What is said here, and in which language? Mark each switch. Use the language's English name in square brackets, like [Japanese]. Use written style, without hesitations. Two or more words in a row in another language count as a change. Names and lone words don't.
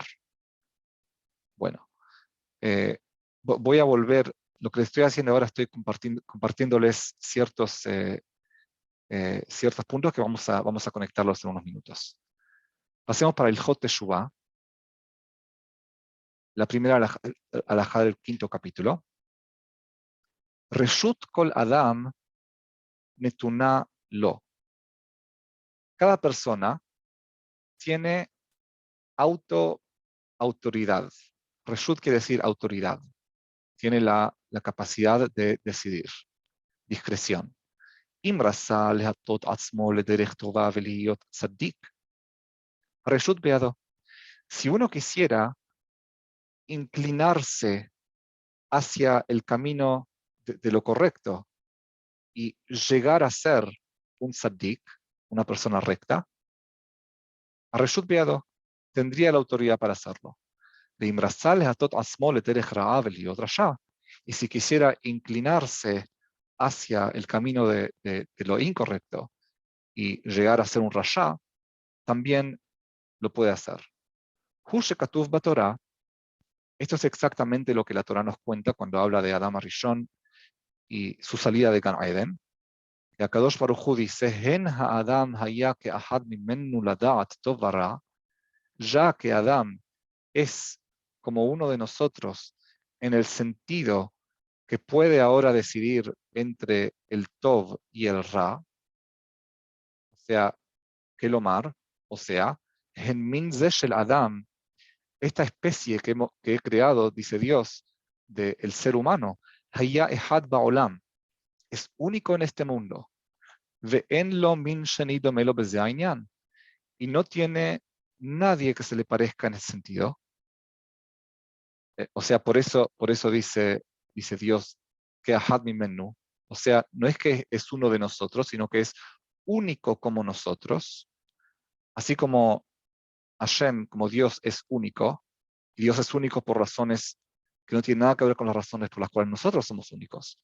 [Spanish] Bueno, voy a volver, lo que estoy haciendo ahora, estoy compartiéndoles ciertos puntos que vamos a conectarlos en unos minutos. Pasemos para el Hot Teshuvah, la primera alajá del quinto capítulo. [Hebrew] רשות כל אדם נתונה לו. [Spanish] Cada persona tiene autoridad. Reshut quiere decir autoridad. Tiene la capacidad de decidir. [Hebrew] Discreción. אם רצה להטות עצמו לדרך טובה ולהיות צדיק. רשות בידו. [Spanish] Si uno quisiera inclinarse hacia el camino de lo correcto y llegar a ser un tzaddik, una persona recta, [Hebrew] רשות בידו [Spanish] tendría la autoridad para hacerlo. Y si quisiera inclinarse hacia el camino de lo incorrecto y llegar a ser un rasha, también lo puede hacer. Esto es exactamente lo que la Torah nos cuenta cuando habla de Adam Arishon y su salida de Gan Eden. [Hebrew] Y הקדוש ברוך הוא dice, הן האדם היה כאחד ממנו לדעת טוב ורע, [Spanish] ya que Adam es como uno de nosotros en el sentido que puede ahora decidir entre el Tov y el Ra, o sea, Kelomar, o sea, [Hebrew] הן מין זה של אדם, [Spanish] esta especie que he creado, dice Dios, del ser humano, [Hebrew] היה אחד בעולם, [Spanish] es único en este mundo. [Hebrew] ואין לו מין שני דומה לו בזה הענין, [Spanish] y no tiene nadie que se le parezca en ese sentido. O sea, por eso dice Dios que [Hebrew] אחד ממנו. [Spanish] O sea, no es que es uno de nosotros, sino que es único como nosotros. Así como Hashem, como Dios es único, y Dios es único por razones que no tienen nada que ver con las razones por las cuales nosotros somos únicos.